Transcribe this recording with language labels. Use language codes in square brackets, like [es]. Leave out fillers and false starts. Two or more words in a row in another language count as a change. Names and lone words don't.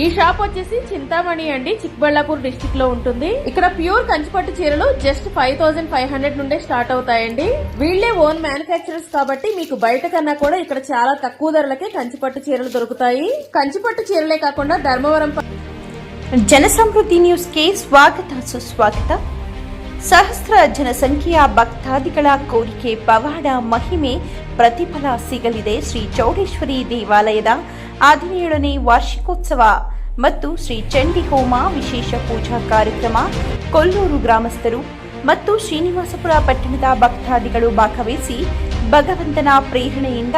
[te] ఈ షాప్ వచ్చేసి చింతామణి అండి, చిక్బళ్ళాపూర్ డిస్టిక్ లో ఉంటుంది. ఇక్కడ ప్యూర్ కంచిపట్టు చీరలు జస్ట్ 5500 నుండే స్టార్ట్ అవుతాయండి. వీళ్లే [en] own manufacturers [te] కాబట్టి మీకు బయట కన్నా కూడా ఇక్కడ చాలా తక్కువ ధరలకే కంచిపట్టు చీరలు దొరుకుతాయి. కంచిపట్టు చీరలే కాకుండా ధర్మవరం [kn] ಜನಸಮೃದ್ಧಿ ನ್ಯೂಸ್ಗೆ ಸ್ವಾಗತ ಸುಸ್ವಾಗತ. ಸಹಸ್ರ ಜನಸಂಖ್ಯೆಯ ಭಕ್ತಾದಿಗಳ ಕೋರಿಕೆ ಪವಾಡ ಮಹಿಮೆ ಪ್ರತಿಫಲ ಸಿಗಲಿದೆ. ಶ್ರೀ ಚೌಡೇಶ್ವರಿ ದೇವಾಲಯದ 17ನೇ ವಾರ್ಷಿಕೋತ್ಸವ ಮತ್ತು ಶ್ರೀ ಚಂಡಿ ಹೋಮ ವಿಶೇಷ ಪೂಜಾ ಕಾರ್ಯಕ್ರಮ ಕೊಲ್ಲೂರು ಗ್ರಾಮಸ್ಥರು ಮತ್ತು ಶ್ರೀನಿವಾಸಪುರ ಪಟ್ಟಣದ ಭಕ್ತಾದಿಗಳು ಭಾಗವಹಿಸಿ ಭಗವಂತನ ಪ್ರೇರಣೆಯಿಂದ